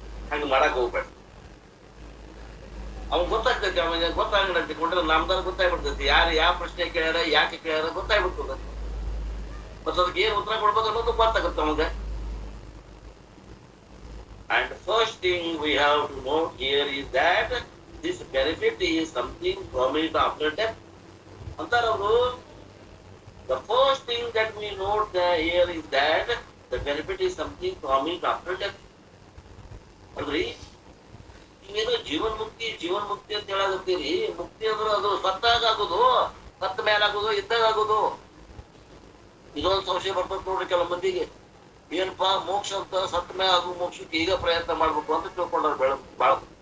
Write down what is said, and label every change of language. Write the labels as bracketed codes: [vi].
[kn] ಹಂಗ ಮಾಡಕ್ ಹೋಗ್ಬೇಡ. ಅವ್ನ್ ಗೊತ್ತಾಗ್ತೈತಿ, ಅವನಿಗೆ ಗೊತ್ತಾಗಲ್ಲ ತಿಳ್ಕೊಂಡ್ರೆ ನಮ್ದಾರ ಗೊತ್ತಾಗ್ಬಿಡ್ತೈತಿ. ಯಾರು ಯಾವ ಪ್ರಶ್ನೆ ಕೇಳ್ಯಾರ, ಯಾಕೆ ಕೇಳ್ಯಾರ ಗೊತ್ತಾಗ್ಬಿಡ್ತದ. ಮತ್ತೆ ಅದಕ್ಕೆ ಏನ್ ಉತ್ತರ ಕೊಡ್ಬೇಕು ಅನ್ನೋದು ಗೊತ್ತಾಗುತ್ತೆ ಅವಾಗ. [en] And first thing we have to note here is that this benefit is something promised after death. [kn] Antar avru, [en] the first thing that we note here is that the benefit is something promised after death. [kn] Andri, ನೀವೇನು ಜೀವನ್ ಮುಕ್ತಿ ಅಂತ ಹೇಳಾಗತ್ತೀರಿ. ಮುಕ್ತಿ ಅಂದ್ರೆ ಅದು ಸತ್ತಾಗ ಆಗೋದು, ಸತ್ತ ಮೇಲೆ ಆಗೋದು, ಇದ್ದಾಗ ಆಗೋದು. ಇದೊಂದು ಸಂಶಯ ಬರ್ತದೆ ನೋಡ್ರಿ ಕೆಲವು ಮಂದಿಗೆ. ಏನಪ್ಪಾ ಮೋಕ್ಷ ಅಂತ, ಸತ್ತ ಮೇಲೆ ಆಗೋ ಮೋಕ್ಷಕ್ಕೆ ಈಗ ಪ್ರಯತ್ನ ಮಾಡ್ಬೇಕು ಅಂತ ತಿಳ್ಕೊಂಡ್ರ ಬಾಳ.